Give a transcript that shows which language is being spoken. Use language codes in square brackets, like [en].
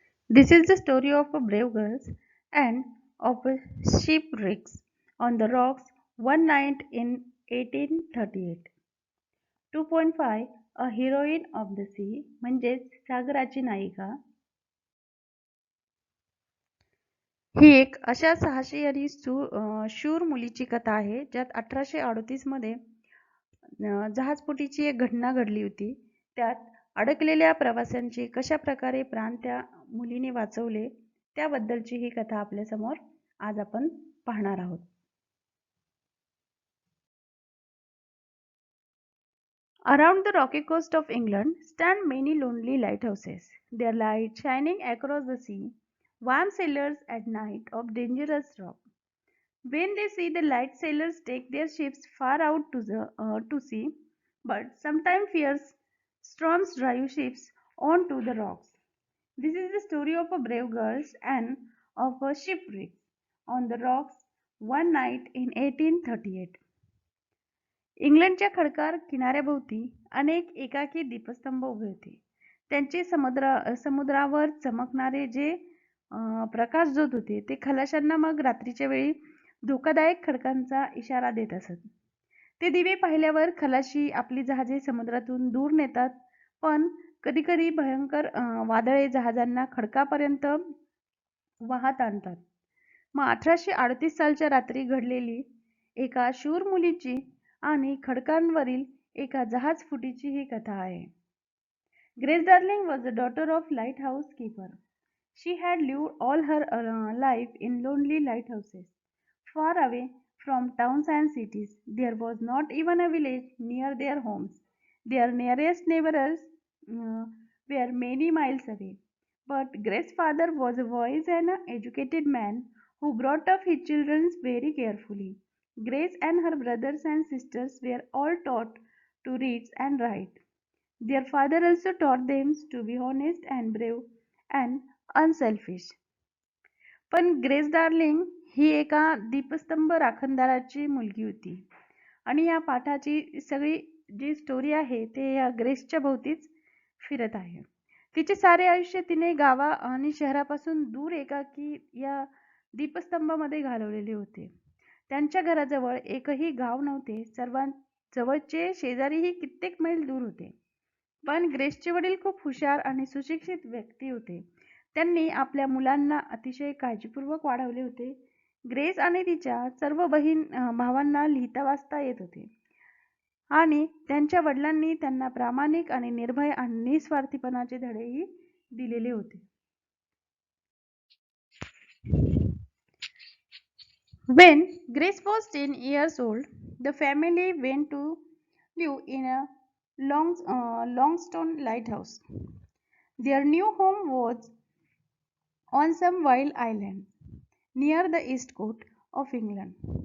[en] This is the story of a brave girl and of a shipwrecks on the rocks one night in 1838. 2.5 A heroine of the sea [mr] म्हणजेच सागराची नायिका. ही एक अशा साहसी आणि शूर मुलीची कथा आहे ज्यात 1838 मध्ये जहाजपोटीची एक घटना घडली होती. त्यात अडकलेल्या प्रवाशांचे कशा प्रकारे प्राण त्या मुलीने वाचवले त्याबद्दलची ही कथा आपल्या समोर आज आपण पाहणार आहोत. [en] Around the rocky coast of England stand many lonely lighthouses, their light shining across the sea, warn sailors at night of dangerous rock. When they see the light, sailors take their ships far out to sea, but sometimes fierce storms drive ships onto the rocks. This is the story of a brave girl and of a shipwreck on the rocks one night in 1838. [mr] इंग्लंडच्या खडकार किनाऱ्याभोवती अनेक एकाकी दीपस्तंभ उभे होते. त्यांचे समुद्रावर चमकणारे जे प्रकाश जोत होते ते खलाशांना मग रात्रीच्या वेळी धोकादायक खडकांचा इशारा देत असत. ते दिवे पाहिल्यावर खलाशी आपली जहाजे समुद्रातून दूर नेतात, पण कधीकधी भयंकर वादळे जहाजांना खडकापर्यंत वाहत आणतात. मग 1838 सालच्या रात्री घडलेली एका शूर मुलीची आणि खडकांवरील एका जहाजफुटीची ही कथा आहे. [en] Grace Darling was the daughter of lighthouse keeper. She had lived all her life in lonely lighthouses, far away from towns and cities. There was not even a village near their homes. Their nearest neighbors were many miles away. But Grace's father was a wise and educated man who brought up his children very carefully. Grace and her brothers and sisters were all taught to read and write. Their father also taught them to be honest and brave and unselfish. [mr] पण grace darling ही एका दीपस्तंभ राखणदाराची मुलगी होती आणि या पाठाची सगळी जी story आहे ते या ग्रेसच्या भोवतीच फिरत आहे. तिचे सारे आयुष्य तिने गावा आणि शहरापासून दूर एकाकी या दीपस्तंभामध्ये घालवलेले होते. त्यांच्या घराजवळ एकही गाव नव्हते. सर्वात जवळचे शेजारीही कित्येक मैल दूर होते. पण ग्रेसचे वडील खूप हुशार आणि सुशिक्षित व्यक्ती होते. त्यांनी आपल्या मुलांना अतिशय काळजीपूर्वक वाढवले होते. ग्रेस आणि तिच्या सर्व भावांना लिहिता वाचता येत होते आणि त्यांच्या वडिलांनी त्यांना प्रामाणिक आणि निर्भय आणि निस्वार्थीपणाचे धडेही दिलेले होते. [en] When Grace was 10 years old, the family went to live in a Longstone lighthouse. Their new home was on some wild island near the east coast of England.